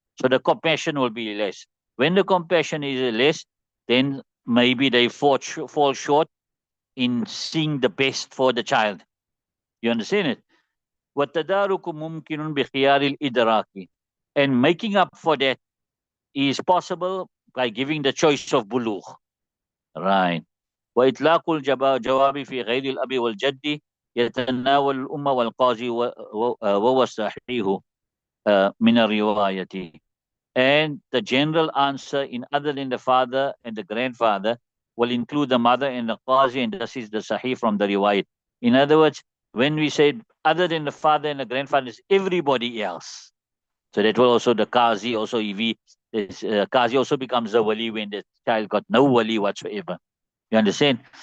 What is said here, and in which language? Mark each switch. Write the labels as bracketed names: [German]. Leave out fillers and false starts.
[English] So the compassion will be less. When the compassion is less, then maybe they fall short in seeing the best for the child. You understand it? [Arabic] وَالتَّدَارُكُ مُمْكِنٌ بِخِيَارِ الْإِدْرَاكِ. [English] And making up for that is possible by giving the choice of bulugh. Right. [Arabic] وإطلاق الجواب في غير الأب والجد يتناول الأمة والقاضي وهو الصحيح من الرواية. [English] And the general answer in other than the father and the grandfather will include the mother and the qazi, and this is the sahih from the riwayat. In other words, when we say other than the father and the grandfather, is everybody else. So that will also the qazi also, if he qazi also becomes a wali when the child got no wali whatsoever. You understand?